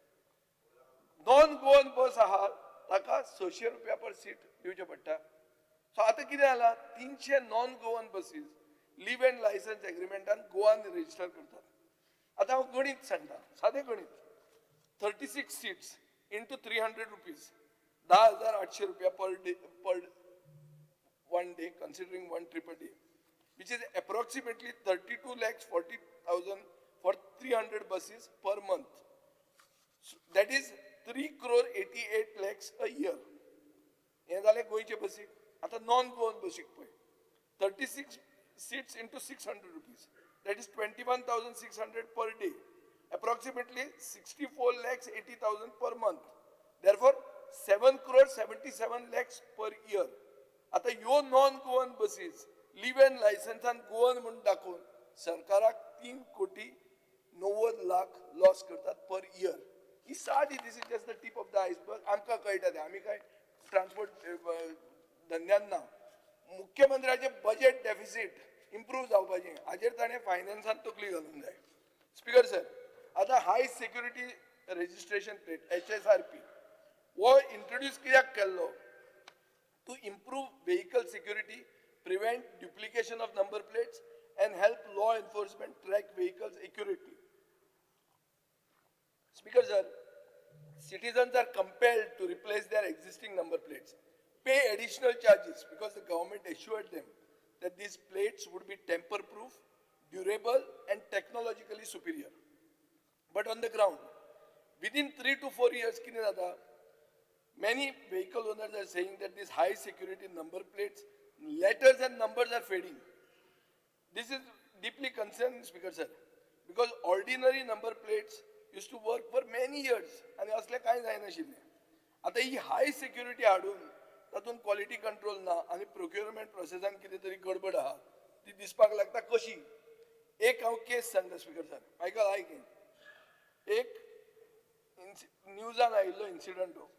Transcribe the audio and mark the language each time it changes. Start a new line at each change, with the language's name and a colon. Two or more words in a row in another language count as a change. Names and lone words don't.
English: non Goan
Konkani: बस आहा ताका 600 रुपया पर सीट दिवचें पडटा. सो आतां कितें जालां? 300
English: non Goan
Konkani: बसीस
English: leave and licence
Konkani: एग्रीमेंटान गोवान रजिस्टर करतात. आतां हांव गणित सांगता, सादें गणित.
English: 36 seats into 300 rupees 10,800 रुपया per day, per 1 day, considering 1 trip a day, which is approximately 32,40,000 for 300 buses per month. So that is 3,88 lakhs a year.
Konkani: हे जालें गोंयचे बसीक. आता
English: non Goan
Konkani: बसीक पळय
English: 36 seats into 600 rupees. That is 21,600 per day. Approximately 64,80,000 per month. Therefore, 7,77 lakhs per year.
Konkani: आता ह्यो
English: non Goan
Konkani: बसीस लिव्ह लायसन्सान गोवन म्हणून दाखवून सरकाराक 3,90,00,000 लॉस करतात
English: per year.
Konkani: ही साधी,
English: this is just the tip of the iceberg.
Konkani: आमकां कळटा ते, आमी काय ट्रान्सपोर्ट धंद्यान ना. मुख्यमंत्र्याचे
English: budget deficit improve
Konkani: जावपाचें, हाजेर ताणें फायनान्सान तकली घालूंक जाय.
English: speaker sir,
Konkani: आतां
English: high security registration plate
Konkani: HSRP हो इंट्रोड्यूस कित्याक केल्लो?
English: to improve vehicle security, prevent duplication of number plates, and help law enforcement track vehicles accurately. Speaker sir, citizens are compelled to replace their existing number plates, pay additional charges because the government assured them that these plates would be tamper-proof, durable, and technologically superior. But on the ground, within 3 to 4 years, many vehicle owners are saying that these high security number plates, letters and numbers are fading. This is deeply concerning, Speaker sir, because ordinary number plates used to work for many years and
Konkani: असले कांय जायनाशिल्लें. आतां ही
English: high security
Konkani: हाडून तातूंत
English: quality control
Konkani: ना आनी प्रोक्युरमेंट प्रोसेसान कितें तरी गडबड आहा ती दिसपाक लागता कशी. एक हांव केस सांगता
English: speaker sir,
Konkani: आयक. एक न्यूजान आयिल्लो इन्सिडंट हो.